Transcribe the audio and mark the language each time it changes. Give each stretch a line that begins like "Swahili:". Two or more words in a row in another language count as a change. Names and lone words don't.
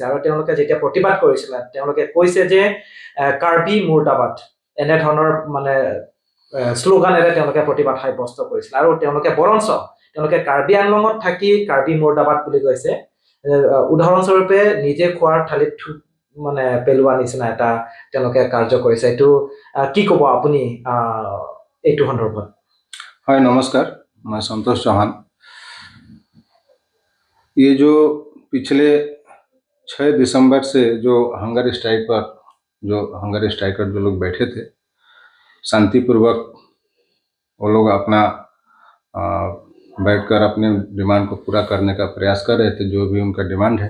Assamese: আৰু তেওঁলোকে যেতিয়া প্ৰতিবাদ কৰিছিলে, তেওঁলোকে কৈছে যে কাৰ্বি মুৰ্দাবাদ, এনেধৰণৰ মানে শ্লোগানেৰে তেওঁলোকে প্ৰতিবাদ সাব্যস্ত কৰিছিল। আৰু তেওঁলোকে কাৰ্বি আংলঙত থাকি কাৰ্বি মুৰ্দাবাদ বুলি কৈছে। উদাহৰণস্বৰূপে নিজে খোৱাৰ থালিত থুক মানে পেলোৱা নিচিনা এটা তেওঁলোকে কাৰ্য কৰিছে। এইটো কি ক'ব আপুনি এইটো সন্দৰ্ভত?
Hindi: हाय नमस्कार, मैं संतोष चौहान। ये जो पिछले 6 दिसंबर से जो
English: hunger striker
Hindi: जो लोग बैठे थे, शांतिपूर्वक वो लोग अपना बैठकर अपने डिमांड को पूरा करने का प्रयास कर रहे थे, जो भी उनका डिमांड है।